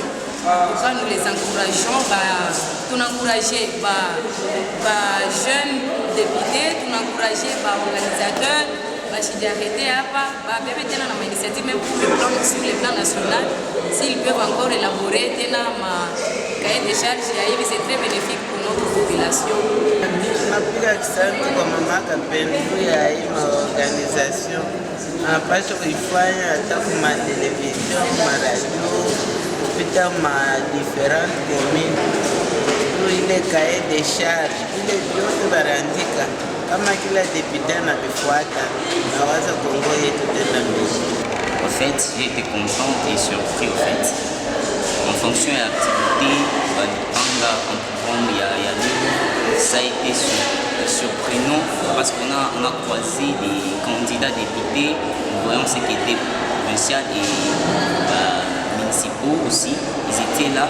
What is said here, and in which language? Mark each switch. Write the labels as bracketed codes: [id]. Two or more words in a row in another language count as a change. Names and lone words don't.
[fr] Pourquoi nous les encourageons, nous encourageons les jeunes députés, nous encourageons les organisateurs, arrêter dans l'initiative même pour sur le plan national, s'ils peuvent encore élaborer un cahier de charges, c'est très bénéfique pour notre population. [sw] Napiga asante kwa mama Kapendo ya hii maorganization, anapaswa kuifanya hata kuma television, maradio, kupita ma different communes, ile [fr] cahier de charge, [sw] ile vyote barandika kama kila député anavifuata, nawaza Kongo yetu tena mbele. [fr] En fait, j'ai été content et surpris au fait. En fonction de l'activité, ça a été surprenant parce qu'on a croisé des candidats députés, nous voyons ce qui était provincial et municipaux aussi, ils étaient là.